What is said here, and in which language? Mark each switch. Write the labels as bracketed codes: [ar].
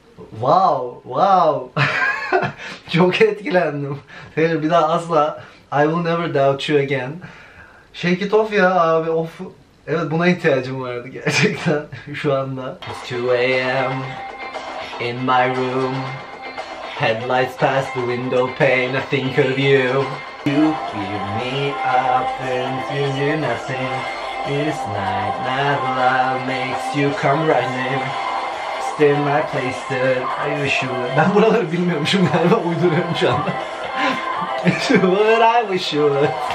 [tr] Wow, wow. Çok etkilendim. [en] Taylor [tr] bir daha asla [en] I will never doubt you again. Shake it off [tr] ya abi, of. Evet buna ihtiyacım vardı gerçekten şu anda. [en] It's 2 a.m. in my room. Headlights past the window pane, I think of you. You keep me up and you do nothing. This night, not love makes you come running. Stay in my place that I wish you would. [tr] Ben buraları bilmiyormuşum galiba, uyduruyorum şu anda. [en] I wish you would.